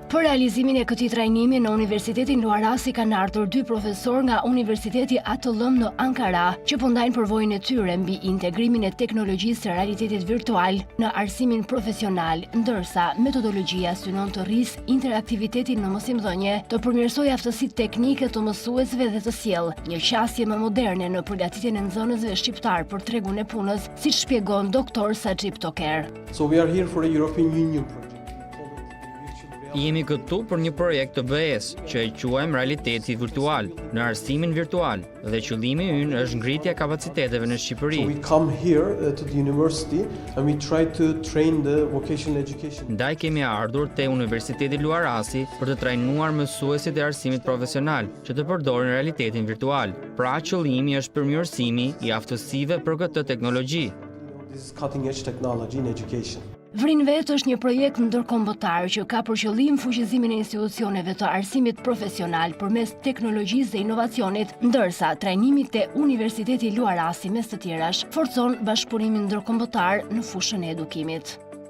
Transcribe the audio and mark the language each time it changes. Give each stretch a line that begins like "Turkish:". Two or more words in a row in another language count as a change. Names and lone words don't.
Albanian: Për realizimin e këtij trajnimi në Universitetin Luarasi kanë ardhur 2 profesorë nga Universiteti ATL në Ankara, që po ndajnë përvojën e tyre mbi integrimin e teknologjisë së realitetit virtual në arsimin profesional, ndërsa metodologjia synon të rrisë interaktivitetin në mësimdhënie, të përmirësojë aftësitë teknike të mësuesve dhe të sjellë një qasje më moderne në përgatitjen e nxënësve shqiptar për tregun e punës, siç shpjegon Dr. Sajib Toker.
English: So we are here for a European Union project.
Albanian: Jemi këtu për një projekt të BE-s që e quajmë realiteti virtual, në arsimin virtual, dhe qëllimi ynë është ngritja kapaciteteve në Shqipëri.
English: So we come here to the university and we try to train the vocational education.
Albanian: Ndaj kemi ardhur te Universiteti Luarasi për të trajnuar mësuesit e arsimit profesional që të përdorin realitetin virtual. Pra qëllimi është përmirësimi i aftësive për këtë teknologji.
English: This is cutting edge technology in education.
Albanian: Vrin Vet është një projekt ndërkombëtar që ka për qëllim fuqizimin e institucioneve të arsimit profesional përmes teknologjisë dhe inovacionit, ndërsa trajnimi te Universiteti Luarasi mes të tjerash forcon bashkëpunimin ndërkombëtar në fushën e edukimit.